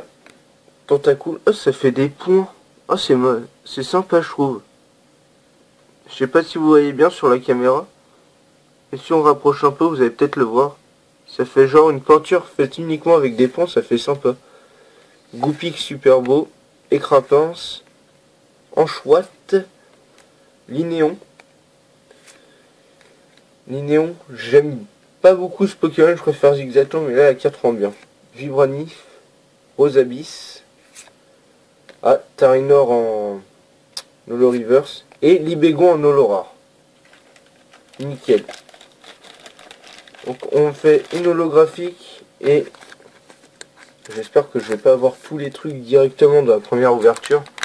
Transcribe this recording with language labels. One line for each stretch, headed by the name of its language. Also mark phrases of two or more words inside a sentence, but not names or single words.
French: Tentacool. Oh, ça fait des points. Ah, c'est sympa, je trouve. Je sais pas si vous voyez bien sur la caméra. Et si on rapproche un peu, vous allez peut-être le voir. Ça fait genre une peinture faite uniquement avec des points, ça fait sympa. Goupix super beau. Écrapince. Anchouette. Linéon. Linéon, j'aime pas beaucoup ce Pokémon, je préfère Zigzaton, mais là la carte rend bien. Vibranif. Rosabyss. Ah, Tarinor en Holo Reverse. Et Libégon en Holo Rare. Nickel. Donc on fait une holographique et j'espère que je vais pas avoir tous les trucs directement de la première ouverture.